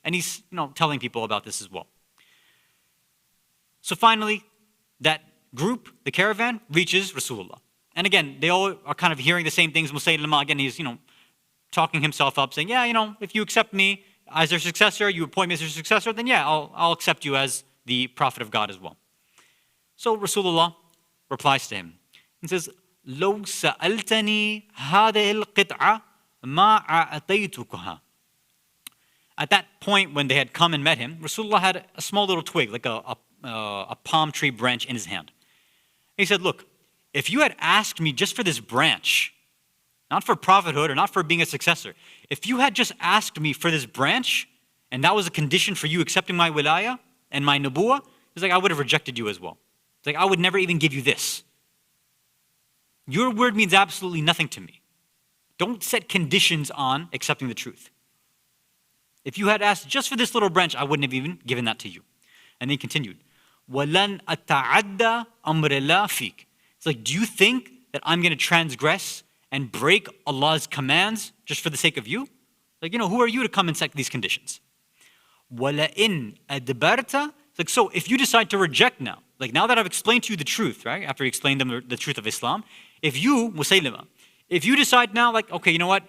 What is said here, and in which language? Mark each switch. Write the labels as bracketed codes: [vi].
[en] And he's telling people about this as well. So finally, that group, the caravan, reaches Rasulullah. And again, they all are kind of hearing the same things. Musaylima, again, he's talking himself up, saying, yeah, if you accept me as their successor, you appoint me as their successor, then yeah, I'll accept you as the prophet of God as well. So Rasulullah replies to him. He says, [ar] لو سألتني هذه القطعة ما أعطيتكها. [en] At that point, when they had come and met him, Rasulullah had a small little twig, like a palm tree branch in his hand. He said, look, if you had asked me just for this branch, not for prophethood or not for being a successor, if you had just asked me for this branch, and that was a condition for you accepting my wilayah and my nubuwah, it's like I would have rejected you as well. It's like I would never even give you this. Your word means absolutely nothing to me. Don't set conditions on accepting the truth. If you had asked just for this little branch, I wouldn't have even given that to you. And then he continued, [ar] وَلَنْ أَتَعَدَّ أَمْرِ اللَّهِ فِيكَ. [en] It's like, do you think that I'm going to transgress and break Allah's commands just for the sake of you? Like, who are you to come and set these conditions? [ar] وَلَئِنْ أَدْبَرْتَ. [en] It's like, so if you decide to reject now, like now that I've explained to you the truth, right? After he explained them the truth of Islam, if you, Musaylima, if you decide now, like, okay, you know what?